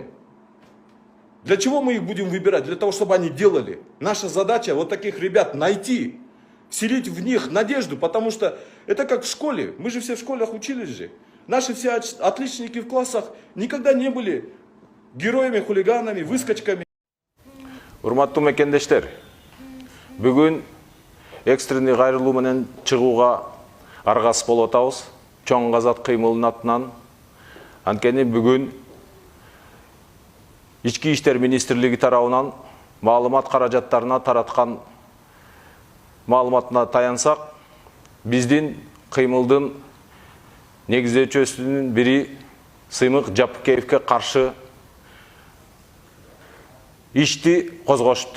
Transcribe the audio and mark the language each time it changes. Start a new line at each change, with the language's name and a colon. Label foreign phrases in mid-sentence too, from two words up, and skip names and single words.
Russian: Для чего мы их будем выбирать? Для того, чтобы они делали. Наша задача вот таких ребят найти, вселить в них надежду, потому что это как в школе. Мы же все в школах учились же. Наши все отличники в классах никогда не были героями, хулиганами, выскочками.
Kyrgyz: Урматтуу мекендештер, бүгүн экстренный кайрылуу менен чыгууга аргасыз болуп атабыз. Чоң Казат кыймылынын атынан. Анткени бүгүн Ички иштер министрлиги тарабынан маалымат каражаттарына тараткан маалыматына таянсак, биздин кыймылдын негиздөөчүсүнүн бири Сыймык Жапыкеевке каршы ишти козгошуптур.